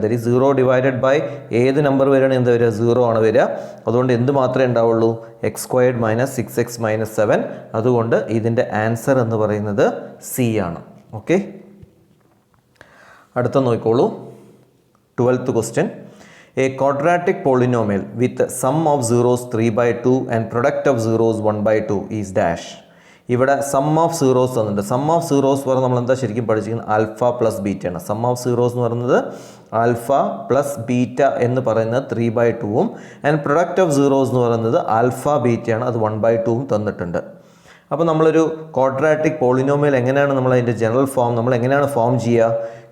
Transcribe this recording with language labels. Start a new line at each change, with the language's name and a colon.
Malayalam: That is 0 divided by ഏത് number വരികയാണെങ്കിൽ എന്താ വരിക? 0 ആണ് വരിക. അതുകൊണ്ട് എന്ത് മാത്രമേ ഉണ്ടാവുള്ളൂ? X squared minus 6x minus 7. അതുകൊണ്ട് ഇതിൻ്റെ ആൻസർ എന്ന് പറയുന്നത് സി ആണ്. ഓക്കെ, അടുത്ത നോക്കിക്കോളൂ, 12th question.
English: A quadratic polynomial with sum of zeros 3/2 and product of zeros 1/2 is dash.
Malayalam: ഇവിടെ സം ഓഫ് സീറോസ് തന്നിട്ടുണ്ട്. സം ഓഫ് സീറോസ് പറഞ്ഞാൽ നമ്മൾ എന്താ ശരിക്കും പഠിച്ചിരിക്കുന്നത്? ആൽഫ പ്ലസ് ബീറ്റ ആണ്. സം ഓഫ് സീറോസ് എന്ന് പറയുന്നത് ആൽഫ പ്ലസ് ബീറ്റ എന്ന് പറയുന്നത് 3/2ഉം ആൻഡ് പ്രൊഡക്റ്റ് ഓഫ് സീറോസ് എന്ന് പറയുന്നത് ആൽഫ ബീറ്റയാണ്, അത് 1/2ഉം തന്നിട്ടുണ്ട്. അപ്പോൾ നമ്മളൊരു ക്വാഡ്രാറ്റിക് പോളിനോമിയൽ എങ്ങനെയാണ് നമ്മൾ അതിൻ്റെ ജനറൽ ഫോം നമ്മൾ എങ്ങനെയാണ് ഫോം ചെയ്യുക?